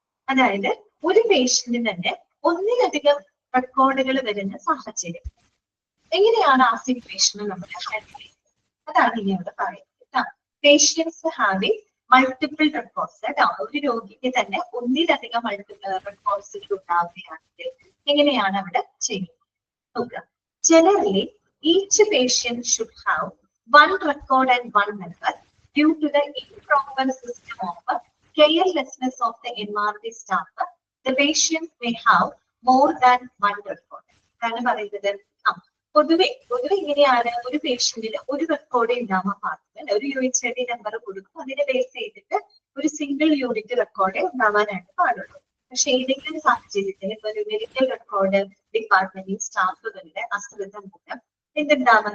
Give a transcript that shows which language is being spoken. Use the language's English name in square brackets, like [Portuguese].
[Malayalam] അതായത് ഒരു പേഷ്യന്റിന് തന്നെ ഒന്നിലധികം റെക്കോർഡുകൾ വരുന്ന സാഹചര്യം. എങ്ങനെയാണ് ആ സിറ്റുവേഷനെ നമ്മൾ ഹാൻഡിൽ ചെയ്യുന്നത്? അതാണ് ഇനി അവിടെ പറയുന്നത്. [English] patients having multiple records [Malayalam] കേട്ടോ. ഒരു രോഗിക്ക് തന്നെ ഒന്നിലധികം മൾട്ടിപ്പിൾ റെക്കോർഡ്സുകൾ ഉണ്ടാവുകയാണെങ്കിൽ എങ്ങനെയാണ് അവിടെ ചെയ്യുന്നത് നോക്കുക. [English] Generally, each patient should have one record and one number. Due to the improper system of carelessness of the MRD staff, the patient may have more than one record. [Malayalam] എന്താണ് പറയുന്നത്? പൊതുവെ ഇങ്ങനെയാണ്. ഒരു പേഷ്യന്റിന് ഒരു റെക്കോർഡ് ഉണ്ടാവാൻ പാടില്ല. ഒരു UHID നമ്പർ കൊടുക്കും. അതിനെ ബേസ് ചെയ്തിട്ട് ഒരു സിംഗിൾ യൂണിറ്റ് റെക്കോർഡ് ഉണ്ടാവാനായിട്ട് പാടുള്ളൂ. പക്ഷെ ഏതെങ്കിലും സാഹചര്യത്തിൽ ഇപ്പൊ ഒരു മെഡിക്കൽ റെക്കോർഡ് ഡിപ്പാർട്ട്മെന്റിൽ സ്റ്റാഫുകളുടെ അശ്രദ്ധ മൂലം എന്തുണ്ടാവാം?